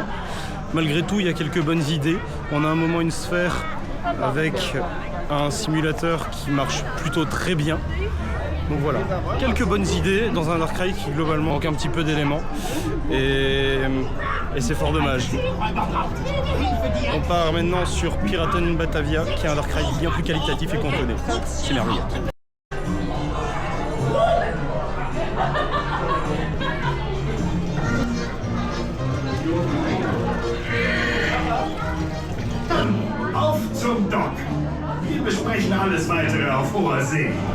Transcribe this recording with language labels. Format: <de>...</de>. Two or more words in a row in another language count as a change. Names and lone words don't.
<fr>Malgré tout il y a quelques bonnes idées. On a un moment une sphère avec un simulateur qui marche plutôt très bien. Donc voilà, quelques bonnes idées dans un dark ride qui globalement manque un petit peu d'éléments. Et c'est fort dommage. On part maintenant sur Piraten Batavia qui est un dark ride bien plus qualitatif et qu'on connaît. C'est merveilleux.</fr> <de>Auf zum Dock! Wir besprechen alles weitere auf hoher See.</de>